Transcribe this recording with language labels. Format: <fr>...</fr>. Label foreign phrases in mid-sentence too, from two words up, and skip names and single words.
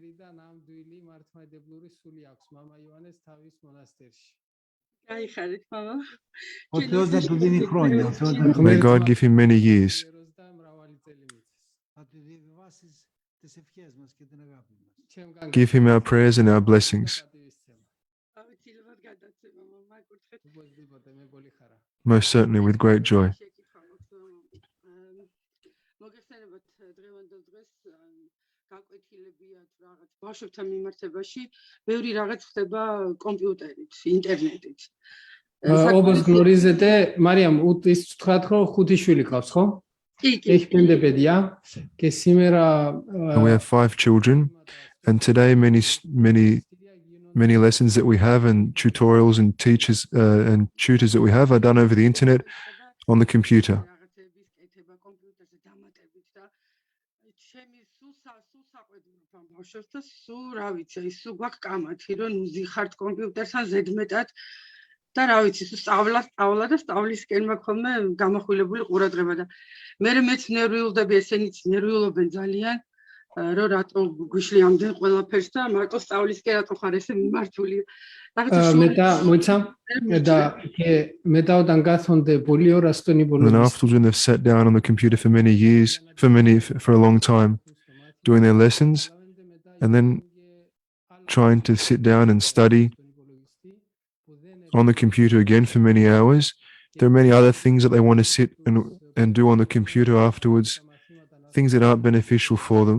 <en>May God give him many years. Give him our prayers and our blessings. Most certainly, with great joy.</en> <ka>ბავშვებთან მიმართებაში ბევრი რაღაც ხდება კომპიუტერით, ინტერნეტით.</ka> <el>όπως γνωρίζετε,</el> <ka>Mariam, ის თქვათ, რომ 5 შვილი ყავს, ხო?</ka> <el>Έχει 5 παιδιά και σήμερα</el> <en>And we have 5 children, and today many lessons that we have and tutorials and teachers and tutors that we have are done over the internet on the computer.</en> <ka>ბავშვებს და სულ რა ვიცი, სულ გვაქვს კამათი, რომ ვიხართ კომპიუტერთან ზედმეტად და რა ვიცი, სულ სწავლა და სწავლისკენ მაქვს ხოლმე გამახვილებული ყურადღება და მეც ნერვიულდები, ესენიც ნერვიულობენ ძალიან, რომ რატო გვიშლიამდენ ყველაფერს და მარტო სწავლისკენ რატო ხარ ესე მიმართული.</ka> <el>μετά όταν κάθονται πολλή ώρα στον</el> <en>And</en> <el>υπολογιστή.</el> <en>afterwards, when they've sat down on the computer for many years, for a long time, doing their lessons, and then trying to sit down and study on the computer again for many hours. There are many other things that they want to sit and do on the computer afterwards, things that aren't beneficial for them.</en>